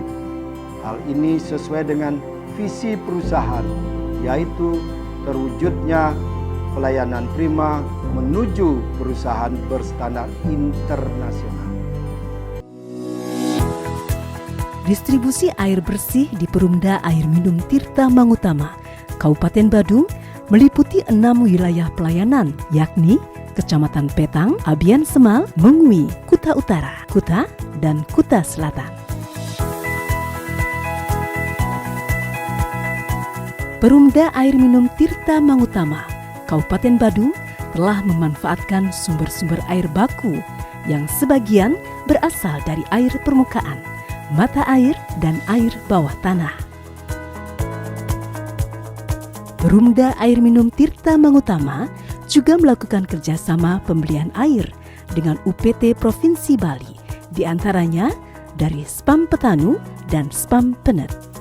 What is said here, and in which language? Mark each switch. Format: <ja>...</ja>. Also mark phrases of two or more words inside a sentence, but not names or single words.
<id>Hal ini sesuai dengan visi perusahaan, yaitu terwujudnya pelayanan prima menuju perusahaan berstandar internasional. Distribusi air bersih di Perumda Air Minum Tirta Mangutama Kabupaten Badung meliputi 6 wilayah pelayanan, yakni Kecamatan Petang, Abian Semal, Mengwi, Kuta Utara, Kuta, dan Kuta Selatan. Perumda Air Minum Tirta Mangutama Kabupaten Badung telah memanfaatkan sumber-sumber air baku yang sebagian berasal dari air permukaan, mata air, dan air bawah tanah. Perumda Air Minum Tirta Mangutama juga melakukan kerjasama pembelian air dengan UPT Provinsi Bali, diantaranya dari Spam Petanu dan Spam Penet.</id>